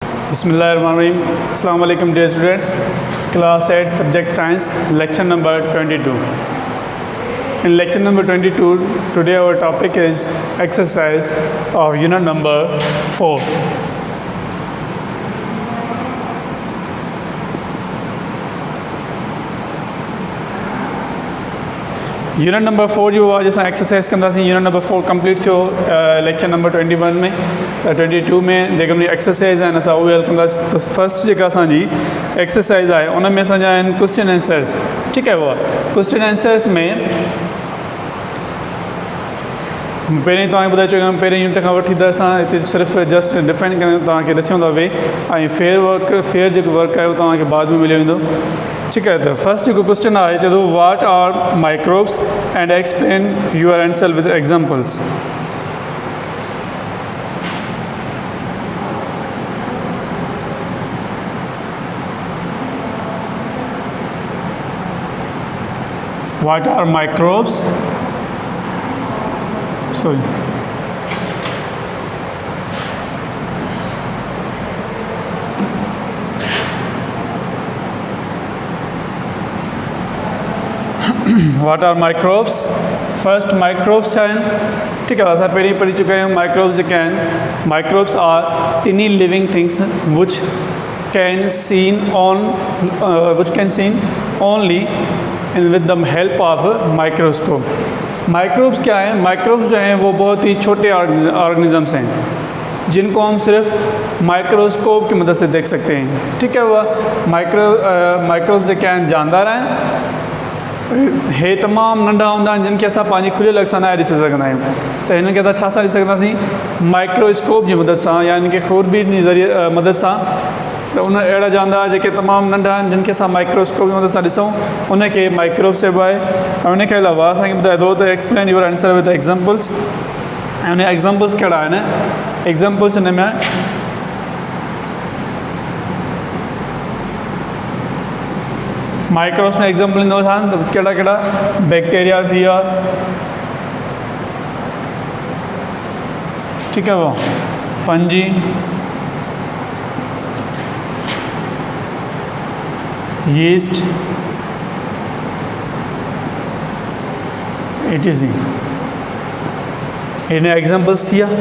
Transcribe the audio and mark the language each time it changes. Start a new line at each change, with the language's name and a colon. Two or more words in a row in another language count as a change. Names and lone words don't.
Arabic: بسم الله الرحمن الرحيم. السلام عليكم
English: dear students. Class 8 subject science lecture number 22. In lecture number 22 today our topic is exercise of unit number 4. unit number 4
Sindhi: जो आज असां एक्सरसाइज कंदासीं
English: unit number 4 complete
Sindhi: थियो
English: lecture number 21
Sindhi: में 22 में जेके मुंहिंजी एक्सरसाइज आहिनि असां उहे हल कंदासीं। त फस्ट जेका असांजी एक्सरसाइज आहे उन में असांजा आहिनि
English: question answers.
Sindhi: ठीकु आहे उहा
English: question answers
Sindhi: में पहिरीं तव्हांखे ॿुधाए चुका आहियूं पहिरें यूनिट खां वठी त असां हिते सिर्फ़ु
English: just define
Sindhi: कयूं तव्हांखे ॾिसूं था वे ऐं फेयर जेको वर्क आहे उहो तव्हांखे बाद में मिली वेंदो।
Hindi: ठीक है, तो फर्स्ट जो क्वेश्चन है चलो
English: what are microbes and explain your answer with examples. what are microbes sorry What are microbes? First microbes
Sindhi: हैं ठीक है असां पहिरीं पढ़ी चुका आहियूं
English: microbes
Sindhi: जेके आहिनि
English: microbes are tiny living things which can seen only with the help of microscope।
Hindi: microbes क्या हैं? microbes जो हैं वो बहुत ही छोटे ऑर्गेनिजम्स हैं जिनको हम सिर्फ माइक्रोस्कोप की मदद से देख सकते हैं।
Sindhi: ठीक है वह माइक्रोब्स जेके आहिनि जानदार आहिनि हे तमामु नंढा हूंदा आहिनि जिन खे असां पंहिंजी खुलियल अख सां न ॾिसी सघंदा आहियूं। त हिन खे असां छा सां ॾिसी सघंदासीं? माइक्रोस्कोप जी मदद सां यानी कि खूरबीन जी ज़रिए मदद सां। त उन अहिड़ा जानदार जेके तमामु नंढा आहिनि जिन खे असां माइक्रोस्कोप जी मदद सां ॾिसूं उनखे माइक्रोब चइबो आहे। ऐं उनखे अलावा असांखे ॿुधाए थो त
English: explain your answer with examples.
Sindhi: ऐं उन एग्जांपल्स कहिड़ा आहिनि? एग्जांपल्स हिन में माइक्रोब्स में एग्जाम्पल ईंदो असां त कहिड़ा कहिड़ा बैक्टीरिया थी विया। ठीकु आहे वो
English: fungi yeast
Sindhi: etc हिन एग्जाम्पल्स थी विया।